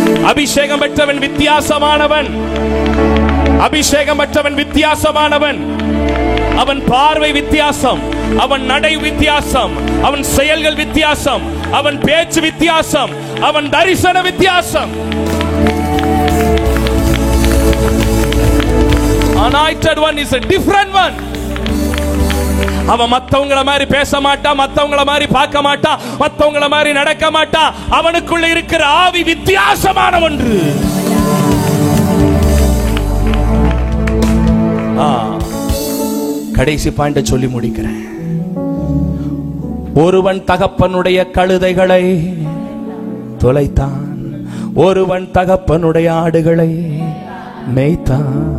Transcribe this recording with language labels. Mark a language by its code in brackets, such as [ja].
[ta] அபிஷேகம் பெற்றவன் வித்தியாசமானவன், அபிஷேகம் பெற்றவன் வித்தியாசமானவன். அவன் பார்வை வித்தியாசம், அவன் நடை வித்தியாசம், அவன் செயல்கள் வித்தியாசம், அவன் பேச்சு வித்தியாசம், அவன் தரிசன வித்தியாசம். [en] Anointed one is a different one. [ta] அவன் மத்தவங்கள மாதிரி பேச மாட்டான், மத்தவங்கள மாதிரி பார்க்க மாட்டான், மத்தவங்கள மாதிரி நடக்க மாட்டான். அவனுக்குள்ள இருக்கிற ஆவி வித்தியாசமான ஒன்று. கடைசி பாயிண்ட சொல்லி முடிக்கிறேன். ஒருவன் தகப்பனுடைய கழுதைகளை தொலைத்தான், ஒருவன் தகப்பனுடைய ஆடுகளை மேய்த்தான்.